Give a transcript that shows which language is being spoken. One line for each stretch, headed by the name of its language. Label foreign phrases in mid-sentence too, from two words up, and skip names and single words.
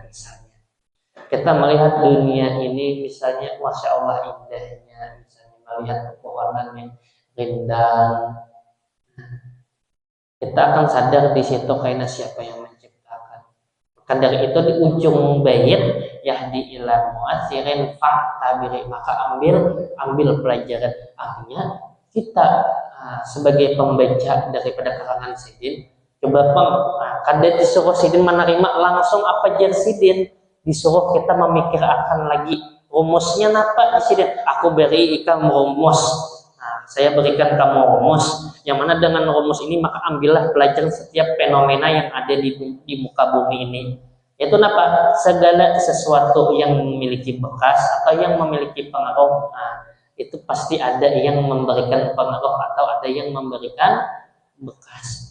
Indonesian: Misalnya kita melihat dunia ini, misalnya
Arabic: masya Allah
Indonesian: indahnya, misalnya melihat pepohonan yang rindang, kita akan sadar di situ karena siapa yang menciptakan. Maka dari itu di ujung bait
Arabic: yahdi ila mu'asirin fa'tabiri,
Indonesian: maka ambil pelajaran.
Banjar: Artinya kita sebagai pembaca daripada karangan Sidin, coba kada disuruh Sidin menerima langsung apa jar Sidin, disuruh kita memikirkan lagi rumusnya napa di Sidin. Aku beri ikam rumus.
Indonesian: saya berikan kamu rumus, yang mana dengan rumus ini maka ambillah pelajaran setiap fenomena yang ada di muka bumi ini. Yaitu apa? Segala sesuatu yang memiliki bekas atau yang memiliki pengaruh, itu pasti ada yang memberikan pengaruh atau ada yang memberikan bekas.